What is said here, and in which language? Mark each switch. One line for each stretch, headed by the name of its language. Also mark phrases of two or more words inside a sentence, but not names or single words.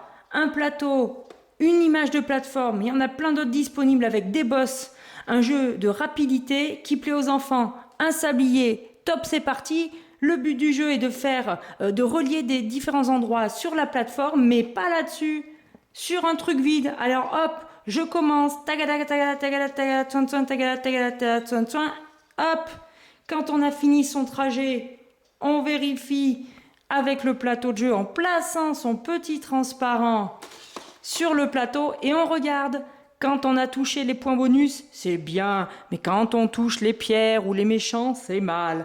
French: Un plateau, une image de plateforme, il y en a plein d'autres disponibles avec des boss. Un jeu de rapidité qui plaît aux enfants. Un sablier, top, c'est parti. Le but du jeu est de relier des différents endroits sur la plateforme, mais pas là-dessus, sur un truc vide. Alors hop, je commence, tagada, tagada, tagada, tagada, tsoin, tsoin, tagada, tagada, tagada, tsoin, tsoin. Hop, quand on a fini son trajet, on vérifie avec le plateau de jeu en plaçant son petit transparent sur le plateau et on regarde. Quand on a touché les points bonus, c'est bien, mais quand on touche les pierres ou les méchants, c'est mal.